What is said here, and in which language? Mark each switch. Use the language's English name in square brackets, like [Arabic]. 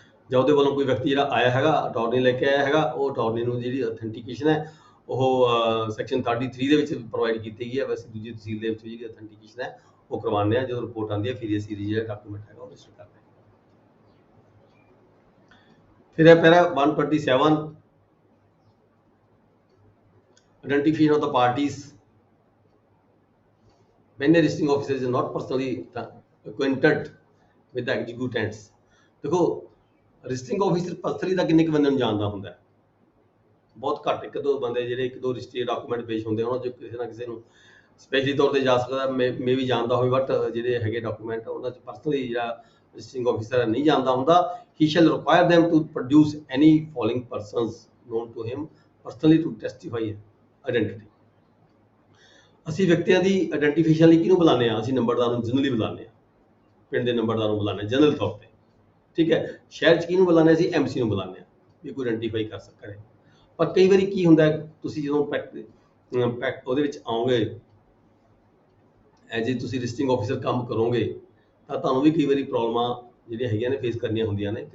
[Punjabi] ਜਾਂ ਉਹਦੇ ਵੱਲੋਂ ਕੋਈ ਵਿਅਕਤੀ ਜਿਹੜਾ ਆਇਆ ਹੈਗਾ ਅਟਾਰਨੀ ਲੈ ਕੇ ਆਇਆ ਹੈਗਾ, ਉਹ ਅਟਾਰਨੀ ਨੂੰ ਜਿਹੜੀ ਅਥੈਂਟੀਕੇਸ਼ਨ ਹੈ ਉਹ ਸੈਕਸ਼ਨ 33 ਦੇ ਵਿੱਚ ਪ੍ਰੋਵਾਈਡ ਕੀਤੀ ਗਈ ਹੈ। ਵੈਸੇ ਦੂਜੀ ਤਹਿਸੀਲ ਦੇ ਵਿੱਚ ਜਿਹੜੀ ਅਥੈਂਟੀਕੇਸ਼ਨ ਹੈ ਉਹ ਕਰਵਾਉਂਦੇ ਆ, ਜਦੋਂ ਰਿਪੋਰਟ ਆਉਂਦੀ ਹੈ ਫਿਰ ਅਸੀਂ ਜਿਹੜਾ ਡਾਕੂਮੈਂਟ ਹੈਗਾ ਉਹ ਰਜਿਸਟਰ ਕਰਦੇ ਹਾਂ। [Hindi] फिर है para [English] 127 identification of the parties when the registering officer is not personally acquainted with the executants। [Punjabi] देखो, ਰਜਿਸਟਰਿੰਗ ਆਫਿਸਰ ਪਰਸਨਲੀ ਤਾਂ ਕਿੰਨੇ ਕੁ ਬੰਦੇ ਨੂੰ ਜਾਣਦਾ ਹੁੰਦਾ ਹੈ, ਬਹੁਤ ਘੱਟ, ਇੱਕ ਦੋ ਬੰਦੇ ਜਿਹੜੇ ਇੱਕ ਦੋ ਰਜਿਸਟਰੀ ਡਾਕੂਮੈਂਟ ਪੇਸ਼ ਹੁੰਦੇ ਉਹਨਾਂ 'ਚ ਕਿਸੇ ਨਾ ਕਿਸੇ ਨੂੰ ਸਪੈਸ਼ਲੀ ਤੌਰ ਤੇ ਜਾ ਸਕਦਾ, ਮੇ ਵੀ ਜਾਣਦਾ ਹੋਵੇ, ਬਟ ਜਿਹੜੇ ਹੈਗੇ ਡਾਕੂਮੈਂਟ ਉਹਨਾਂ 'ਚ ਪਰਸਨਲੀ ਜਿਹੜਾ registering officer ਨਹੀਂ ਜਾਣਦਾ ਹੁੰਦਾ। [English] He shall require them to produce any following persons known to him personally to testify identity। [Punjabi] ਅਸੀਂ ਵਿਅਕਤੀਆਂ ਦੀ ਆਇਡੈਂਟੀਫਿਕੇਸ਼ਨ ਲਈ ਕਿਹਨੂੰ ਬੁਲਾਉਂਦੇ ਹਾਂ? ਅਸੀਂ ਨੰਬਰਦਾਰ ਨੂੰ ਜਨਰਲੀ ਬੁਲਾਉਂਦੇ ਹਾਂ, ਪਿੰਡ ਦੇ ਨੰਬਰਦਾਰ ਨੂੰ ਬੁਲਾਉਂਦੇ ਹਾਂ ਜਨਰਲ ਤੌਰ ਤੇ। ਠੀਕ ਹੈ, ਸ਼ਹਿਰ 'ਚ ਕਿਹਨੂੰ ਬੁਲਾਉਂਦੇ ਅਸੀਂ MC ਨੂੰ ਬੁਲਾਉਂਦੇ ਹਾਂ ਵੀ ਕੋਈ ਆਇਡੈਂਟੀਫਾਈ ਕਰ ਕਰੇ। ਪਰ ਕਈ ਵਾਰੀ ਕੀ ਹੁੰਦਾ ਤੁਸੀਂ ਜਦੋਂ ਉਹਦੇ ਵਿੱਚ ਆਓਗੇ ਐਜ ਏ ਤੁਸੀਂ ਰਜਿਸਟਰਿੰਗ ਆਫਿਸਰ ਕੰਮ ਕਰੋਗੇ ਤਾਂ ਤੁਹਾਨੂੰ ਵੀ ਕਈ ਵਾਰੀ ਪ੍ਰੋਬਲਮਾਂ ਜਿਹੜੀਆਂ ਹੈਗੀਆਂ ਨੇ ਫੇਸ ਕਰਨੀਆਂ ਹੁੰਦੀਆਂ ਨੇ।